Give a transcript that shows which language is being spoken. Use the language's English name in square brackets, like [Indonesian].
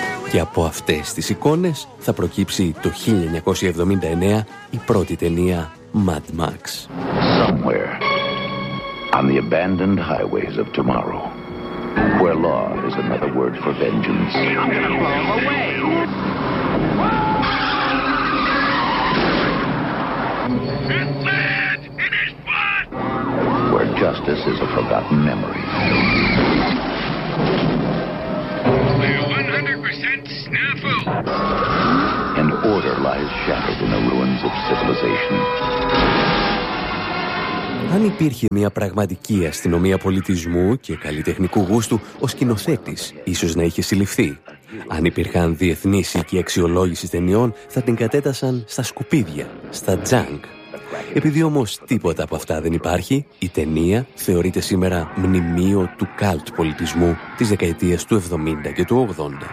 [Greek] Και από αυτές τις εικόνες θα προκύψει το 1979 η πρώτη ταινία Mad Max. [English] Somewhere on the abandoned highways of tomorrow. Where law is another word for vengeance. I'm gonna roll away. It's mad! It is blood! Where justice is a forgotten memory. We're 100% snafu. And order lies shattered in the ruins of civilization. [Greek] Αν υπήρχε μια πραγματική αστυνομία πολιτισμού και καλλιτεχνικού γούστου, ο σκηνοθέτης ίσως να είχε συλληφθεί. Αν υπήρχαν διεθνείς οίκοι αξιολόγηση ταινιών, θα την κατέτασαν στα σκουπίδια, στα junk. Επειδή όμως τίποτα από αυτά δεν υπάρχει, η ταινία θεωρείται σήμερα μνημείο του cult πολιτισμού της δεκαετίας του 70 και του 80.